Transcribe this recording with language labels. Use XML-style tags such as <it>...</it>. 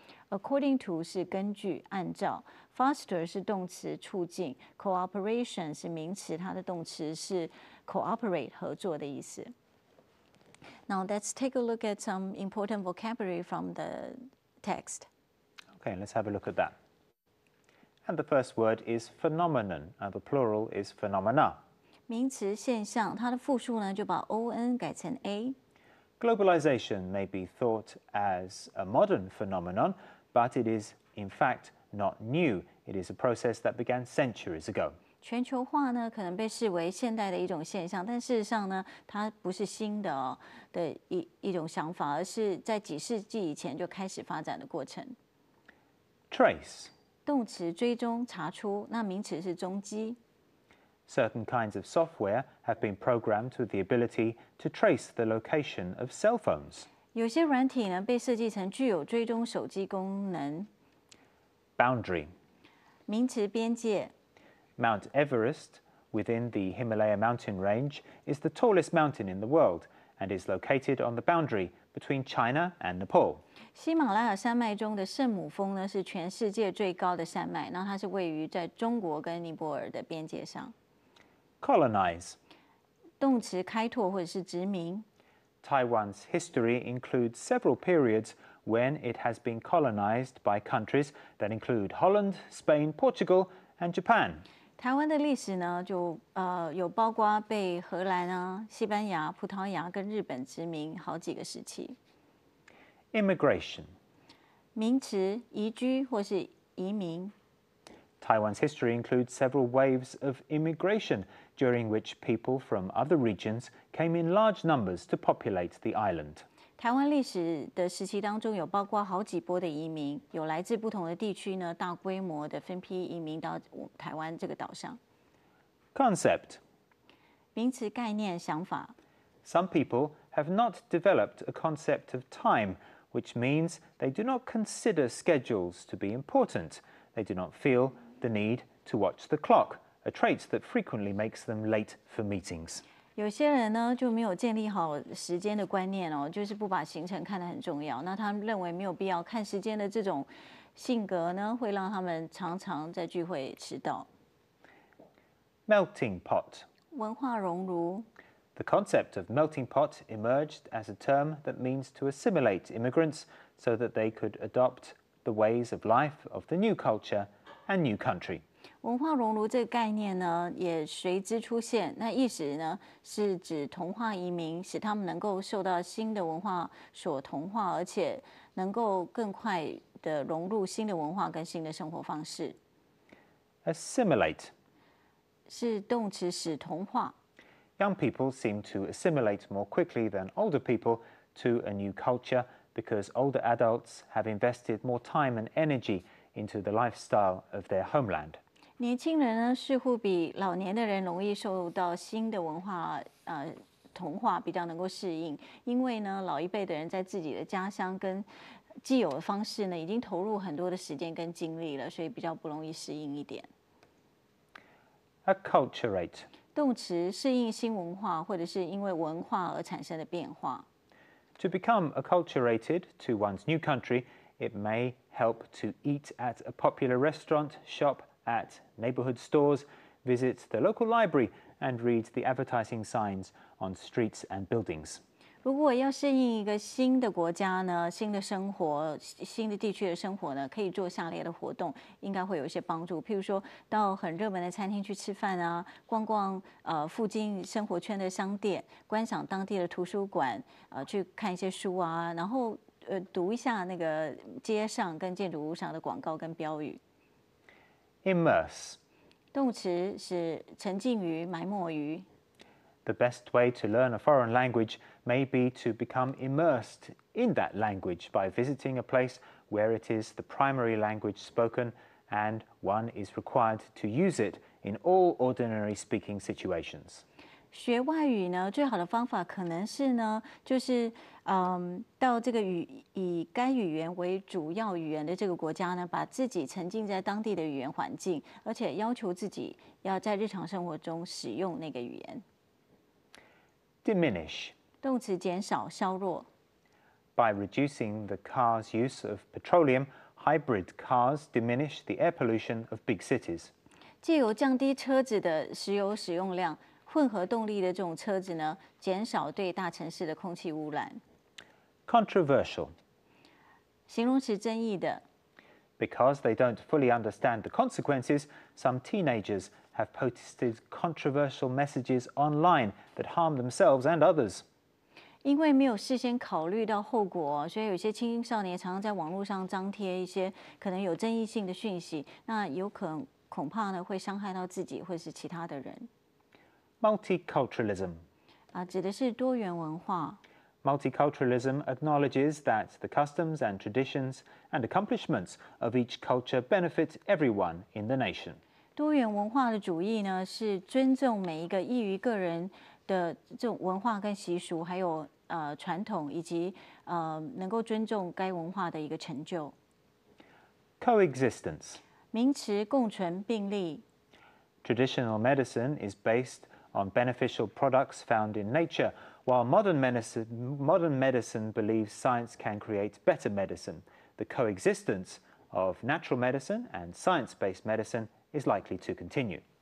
<en>According to</en> <zh>是根据、按照 ，foster 是动词促进 ，cooperation 是名词，它的动词是 cooperate 合作的意思。</zh> <en>Now let's take a look at some important vocabulary from the text. Okay, let's have a look at that. And the first word is phenomenon, and the plural is phenomena.</en> <zh>名词现象，它的复数呢就把 on 改成 a。</zh> <en>Globalization may be thought as a modern phenomenon, but it is in fact not new. It is a process that began centuries ago.</en> <zh>全球化呢，可能被视为现代的一种现象，但事实上呢，它不是新的的一种想法，而是在几世纪以前就开始发展的过程。</zh> <en>Trace.</en> <zh>动词追踪、查出，那名词是踪迹。</zh> <en>Certain kinds of software have been programmed with the ability to trace the location of cell phones.</en> <zh>有些软体呢，被设计成具有追踪手机功能。</zh> <en>Boundary.</en> <zh>名词边界。</zh> <en>Mount Everest, within the Himalaya mountain range, is the tallest mountain in the world and is located on the boundary between China and Nepal.</en> <zh>喜马拉雅山脉中的圣母峰呢，是全世界最高的山脉，那它是位于在中国跟尼泊尔的边界上。</zh> <en>Colonize.</en> <zh>动词开拓或者是殖民。</zh> <en>Taiwan's history includes several periods when it has been colonized by countries that include Holland, Spain, Portugal, and Japan.</en> <zh>台湾的历史呢，有包括被荷兰啊、西班牙、葡萄牙跟日本殖民好几个时期。</zh> <en>Immigration.</en> <zh>名词移居或是移民。</zh> <en>Taiwan's history includes several waves of immigration, during which people from other regions came in large numbers to populate the island.</en> <zh>台湾历史的时期当中，有包括好几波的移民，有来自不同的地区呢，大规模的分批移民到台湾这个岛上。</zh> <en>Concept.</en> <zh>名词概念、想法。</zh> <en>Some people have not developed a concept of time, which means they do not consider schedules to be important. They do not feel the need to watch the clock, a trait that frequently makes them late for meetings.</en> <zh>有些人呢就没有建立好时间的观念哦，就是不把行程看得很重要。那他们认为没有必要看时间的这种性格呢，会让他们常常在聚会迟到。</zh> <en>Melting pot.</en> <zh>文化熔炉。</zh> <en>The concept of melting pot emerged as a term that means to assimilate immigrants so that they could adopt the ways of life of the new culture and new country.</en> <zh>文化熔炉这个概念呢，也随之出现。那意思呢，是指同化移民，使他们能够受到新的文化所同化，而且能够更快的融入新的文化跟新的生活方式。</zh> <en>Assimilate.</en> <zh>是动词使同化。</zh> <en>Young people seem to assimilate more quickly than older people to a new culture because older adults have invested more time and energy into the lifestyle of their homeland.</en> <zh>年轻人呢，似乎比老年的人容易受到新的文化同化，比较能够适应。因为呢，老一辈的人在自己的家乡跟既有的方式呢，已经投入很多的时间跟精力了，所以比较不容易适应一点。</zh> <en>Acculturate.</en> <zh>动词适应新文化，或者是因为文化而产生的变化。</zh> <en>To become acculturated to one's new country, it may help to eat at a popular restaurant, shop at neighborhood stores, visit the local library, and read the advertising signs on streets and buildings.</en> <zh>如果要适应一个新的国家呢，新的生活、新的地区的生活呢，可以做下列的活动，应该会有一些帮助。譬如说到很热门的餐厅去吃饭啊，逛逛附近生活圈的商店，观赏当地的图书馆，去看一些书啊，然后读一下那个街上跟建筑物上的广告跟标语。</zh> <en>Immerse.</en> <zh>动词是沉浸于、埋没于。</zh> <en>The best way to learn a foreign language may be to become immersed in that language by visiting a place where it is the primary language spoken and one is required to use it in all ordinary speaking situations.</en> <zh>学外语呢，最好的方法可能是呢，就是到这个以该语言为主要语言的这个国家呢，把自己沉浸在当地的语言环境，而且要求自己要在日常生活中使用那个语言。</zh> <en>Diminish.</en> <zh>动词减少、削弱。</zh> <en>By reducing the car's use of petroleum, hybrid cars diminish the air pollution of big cities.</en> <zh>借由降低车子的石油使用量，混合动力的这种车子呢，减少对大城市的空气污染。</zh> <en>Controversial.</en> <zh>形容词争议的。</zh> <en>Because they don't fully understand the consequences, some teenagers have posted controversial messages online that harm themselves and others.</en> <zh>因为没有事先考虑到后果，所以有些青少年常常在网络上张贴一些可能有争议性的讯息，那恐怕呢会伤害到自己或是其他的人。</zh> <en>Multiculturalism.</en> <zh>指的是多元文化。</zh> <en>Multiculturalism acknowledges that the customs and traditions and accomplishments of each culture benefit everyone in the nation.</en> <zh>多元文化的主义呢，是尊重每一个异于个人的这种文化跟习俗，还有传统，以及能够尊重该文化的一个成就。</zh> <en>Coexistence.</en> <zh>名词共存并立。</zh> <en>Traditional medicine is based on beneficial products found in nature, while modern medicine believes science can create better medicine. The coexistence of natural medicine and science-based medicine is likely to continue.</en>